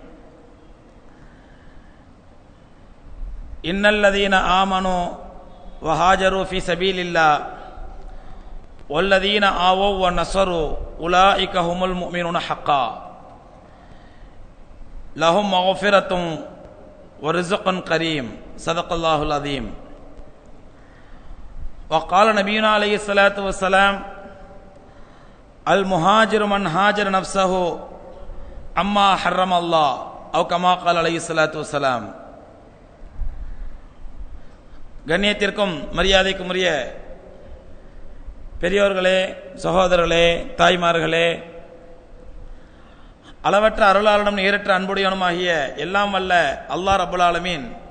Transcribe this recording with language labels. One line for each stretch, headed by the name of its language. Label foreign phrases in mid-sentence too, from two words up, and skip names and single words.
Arabic: إن الذين آمنوا وهاجروا في سبيل الله والذين آووا ونصروا أولئك هم المؤمنون حقا لهم مغفرة ورزق كريم صدق الله العظيم. وقال نبينا عليه الصلاة والسلام المهاجر من هاجر نفسه أما حرم الله أو كما قال عليه الصلاة والسلام.
Tamil: கண்ணியத்திற்கும் மரியாதைக்கும் உரிய பெரியோர்களே, சகோதரர்களே, தாய்மார்களே, அளவற்ற அருளாளனும் நேரற்ற அன்புடையவனுமாகிய எல்லாம் வல்ல அல்லாஹ்
Arabic: رب العالمين